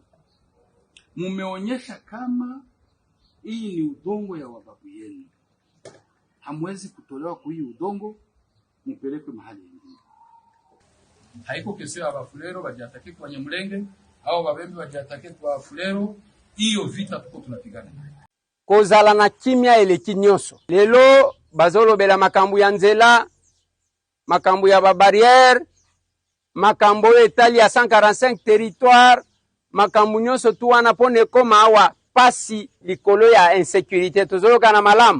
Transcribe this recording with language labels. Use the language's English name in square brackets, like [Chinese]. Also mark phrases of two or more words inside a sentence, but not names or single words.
[Swahili] Mumeonyesha kama hii ni udongo ya wababu yenu. Hamwezi kutolewa kwa hii udongo mpelekwe mahali nyingine. Haiko kesi ya Bafulero bajiatake kwa Banyamulenge au Babembe bajiatake kwa Fulero. Hiyo vita tuko tunapigana. [Lingala] Kozala na kimia eleki nyonso. Lelo bazolobela makambo ya nzela, makambo ya babariere, makambo etali ya 145 territoire, makambo nyonso tu wana pone koma awa pasi likolo ya insécurité tozoloka na malamu.